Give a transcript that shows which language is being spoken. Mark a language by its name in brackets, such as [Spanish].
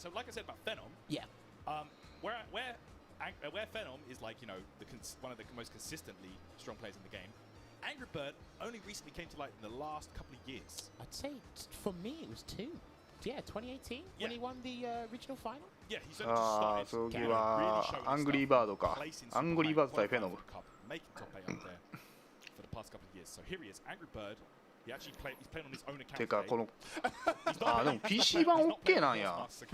[English] So like I said about Phenom, where Phenom is like, you know, one of the most consistently strong players in the game, Angry Bird only recently came to light in the last couple of years. I'd say for me it was 2. Yeah, 2018 when he won the regional final. Yeah, he's only just started. [Japanese] ああ、それはアングリーバードか。アングリーバード対フェノム。 [English] Making top 8 up there for the past couple of years. So here he is, Angry Bird. He's playing on his own account. [Japanese] てかこのでも PC 版 OK なんや。